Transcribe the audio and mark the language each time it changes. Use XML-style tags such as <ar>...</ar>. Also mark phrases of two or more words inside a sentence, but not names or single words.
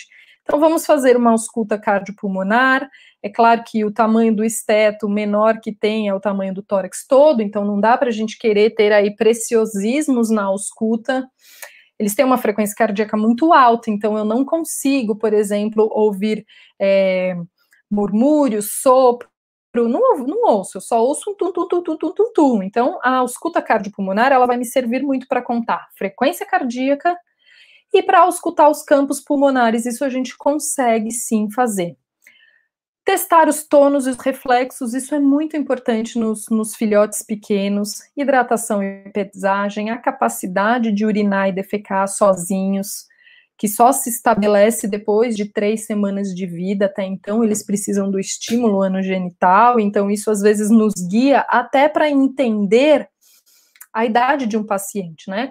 <pt>Então, vamos fazer uma ausculta cardiopulmonar. É claro que o tamanho do esteto menor que tem é o tamanho do tórax todo, então não dá para a gente querer ter aí preciosismos na ausculta. Eles têm uma frequência cardíaca muito alta, então eu não consigo, por exemplo, ouvir murmúrios, sopro, não ouço, eu só ouço um tum-tum-tum-tum-tum-tum. Então, a ausculta cardiopulmonar, ela vai me servir muito para contar frequência cardíaca e para auscultar os campos pulmonares, isso a gente consegue sim fazer. Testar os tônus e os reflexos, isso é muito importante nos filhotes pequenos, hidratação e pesagem, a capacidade de urinar e defecar sozinhos, que só se estabelece depois de 3 semanas de vida, até então eles precisam do estímulo anogenital, então isso às vezes nos guia até para entender a idade de um paciente, né?</pt>